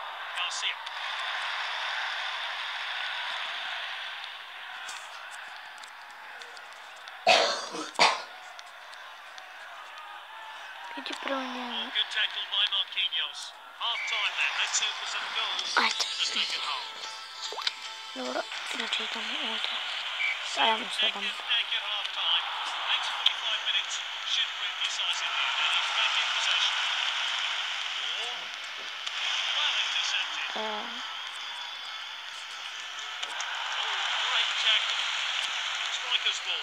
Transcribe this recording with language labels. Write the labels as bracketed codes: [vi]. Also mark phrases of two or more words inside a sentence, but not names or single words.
[hr] Goxi. Idi prvo njemu. [en] Good tackle by Marquinhos. Half time then. Let's hope for some goals in the second half. [hr] Dobro, znači idemo ovdje. Ajmo sedam. [en] Neck at half time. Next 45 minutes should prove decisive here. And he's back in possession. Well intercepted. Great tackle. Striker's ball.